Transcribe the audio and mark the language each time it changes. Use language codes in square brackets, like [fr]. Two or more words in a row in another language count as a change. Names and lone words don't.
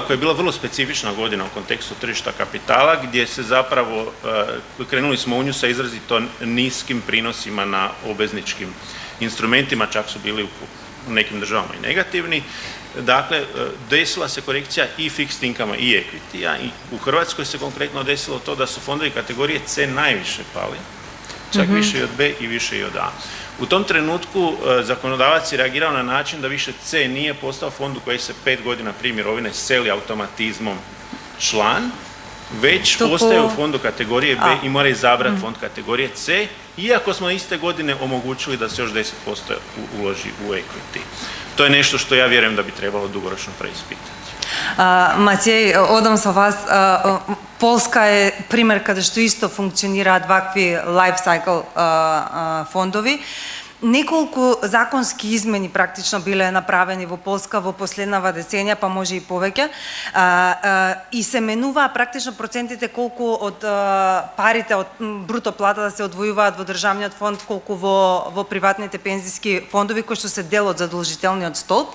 [hr] koja je bila vrlo specifična godina u kontekstu tržišta kapitala, gdje se zapravo, krenuli smo u nju sa izrazito niskim prinosima na obvezničkim instrumentima, čak su bili u nekim državama i negativni. Dakle, desila se korekcija i [en] fixed income [hr] i equity-a i u Hrvatskoj se konkretno desilo to da su fondovi kategorije C najviše pali, čak više i od B i više i od A. U tom trenutku zakonodavac je reagirao na način da više C nije postao fond u koji se 5 godina prije mirovine seli automatizmom član, već postaje u fondu kategorije B i mora izabrati fond kategorije C, iako smo iste godine omogućili da se još 10% uloži u equity. To je nešto što ja vjerujem da bi trebalo dugoročno preispitati. [mk] Матеј, одам со вас. Полска е пример каде што исто функционираат вакви [en] life cycle [mk] фондови. Неколку законски измени практично биле направени во Полска во последнава деценија, па може и повеќе. И се менуваа практично процентите колку од парите од бруто плата да се одвојуваат во државниот фонд, колку во приватните пензиски фондови кои што се дел од задолжителниот столб.